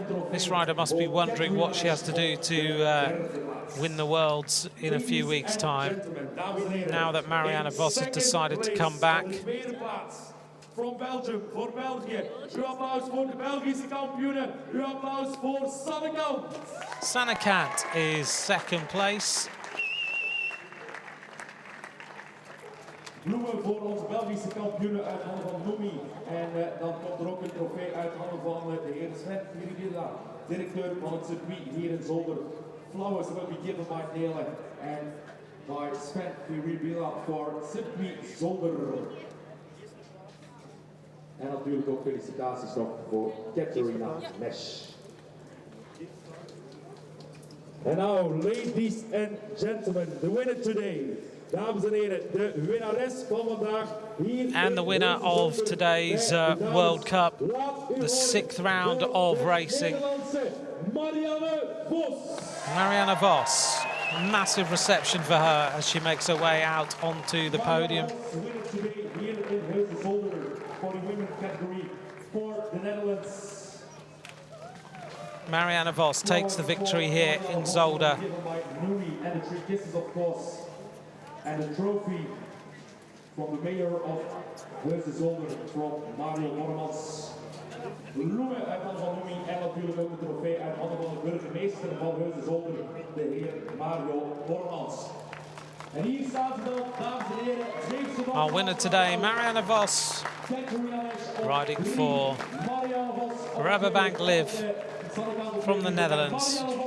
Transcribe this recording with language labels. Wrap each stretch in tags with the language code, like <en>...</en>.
<en>This rider must be wondering what she has to do to win the Worlds in a few weeks' time, now that Marianne Vos has decided to come back. From Belgium, for België.</en> <nl>Uw applaus voor de Belgische kampioenen. Uw applaus voor Sanne Cant.</nl> <en>Sanne Cant is second place.</en> <nl>Bloemen voor onze Belgische kampioenen uit handen van Noemi. En dan komt er ook een trofee uit handen van de heer Sven Miribilla, directeur van het circuit hier in Zolder.</nl> <en>Flowers will be given by Nele and by Sven Miribilla</en> <nl>voor circuit Zolder. En natuurlijk ook felicitaties nog voor Katarina Nash.</nl> <en>And now, ladies and gentlemen, the winner today.</en> <nl>Dames en heren, de winnares van vandaag hier.</nl> <en>And the winner of today's World Cup, the sixth round of racing. Marianne Vos. Massive reception for her as she makes her way out onto the podium. Winner today here in Heusden-Zolder for the women's category for the Netherlands. Marianne Vos takes the victory here in Zolder. And the 3 kisses, of course, and the trophy from the mayor of Heusden-Zolder, from Mario Bormans.</en> <nl>Bloemen uit handen van Noemi en natuurlijk ook de trofee uit handen van de burgemeester van Heusden-Zolder, de heer Mario Bormans. En hier staat ze dan, dames en heren,</nl> <en>Our winner today, Marianne Vos, riding for Rabobank Live from the Netherlands.</en>